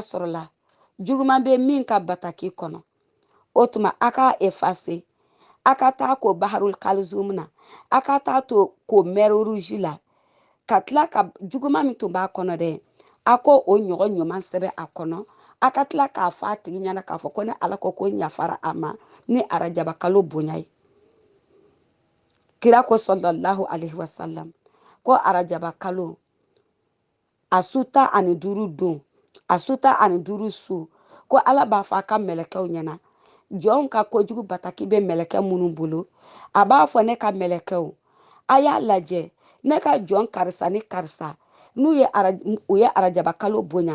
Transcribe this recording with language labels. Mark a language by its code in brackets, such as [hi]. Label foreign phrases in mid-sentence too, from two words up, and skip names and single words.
[bm] sɔrɔla juguman bɛ min ka bataki kɔnɔ o tuma a ka effacer a ka taa ko [ar] بحر القلزم [bm] na a ka taa to ko [fr] mer rouge [bm] la ka tila ka juguman min tun b'a kɔnɔ dɛ a ko o ɲɔgɔn ɲuman sɛbɛn a kɔnɔ a ka tila k'a fɔ a tigi ɲɛna k'a fɔ ko ni ala ko ɲafara a ma ni arajaba kalo bonya ye kira ko [ar] صلى الله عليه وسلم [bm] ko arajaba kalo a su 15 don a su 15 su ko ala b'a fɔ a ka mɛlɛkɛw ɲɛna jɔnw ka kojugu bataki bɛ mɛlɛkɛ minnu bolo a b'a fɔ ne ka mɛlɛkɛw a y'a lajɛ ne ka jɔn karisa ni karisa n'u ye arajaba kalo bonya